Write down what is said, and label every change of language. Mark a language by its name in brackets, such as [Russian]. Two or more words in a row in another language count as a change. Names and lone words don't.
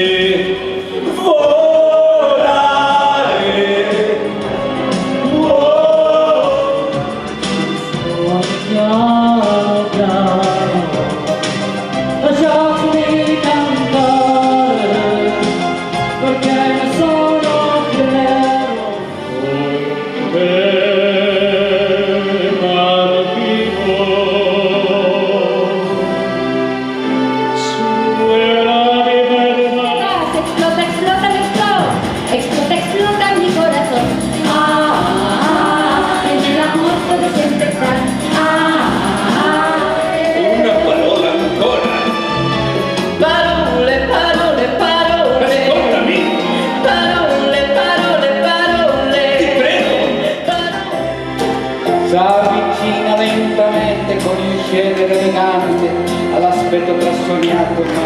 [Italian] Lasciatemi cantare, perché ne sono fiero. [Spanish] Explota, explota mi corazón. En el amor puede siempre estar. [Italian] Una parola ancora. Parole, parole, parole. Ascoltami, Parole, parole, parole. ti prego. S'avvicina lentamente con il scedere elegante all'aspetto trasognato